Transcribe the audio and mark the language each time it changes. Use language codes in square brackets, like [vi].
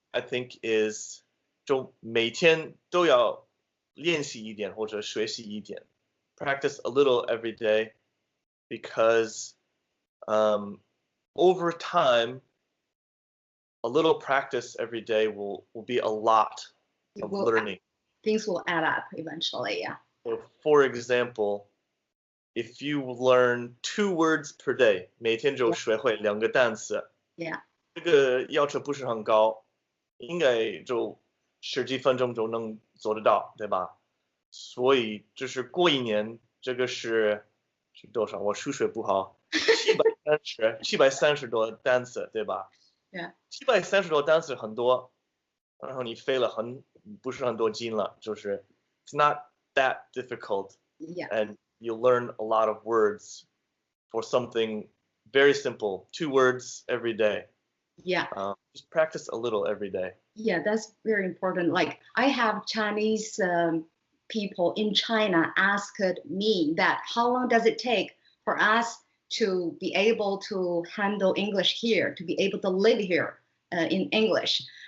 [en] I think is [zh] 就每天都要练习一点或者学习一点 [en] practice a little every day because over time a little practice every day will be a lot of learning. Things will add up eventually. Yeah. So for example, if you learn 2 words per day, [zh] 每天就学会2个单词 [en] Yeah. [zh] 这个要求不是很高，应该就10几分钟就能做得到，对吧？所以就是过一年，这个是多少？我数学不好，730多单词，对吧？ [en] Yeah. [zh] 730多单词很多，然后你费了不是很多劲了，就是 [en] it's not that difficult, Yeah. and you learn a lot of words for something very simple, 2 words every day. Yeah. Just practice a little every day. Yeah, that's very important. Like I have Chinese people in China asked me that how long does it take for us to be able to handle English here, to be able to live here in English.